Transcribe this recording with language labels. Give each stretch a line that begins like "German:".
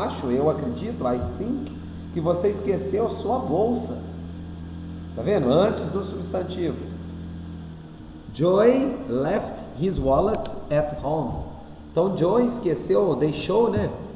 Portuguese: Eu acredito,
English: I think,
Portuguese: que você esqueceu sua bolsa. Tá vendo? Antes do substantivo.
English: Joy left his wallet at home.
Portuguese: Então Joy esqueceu, deixou, né?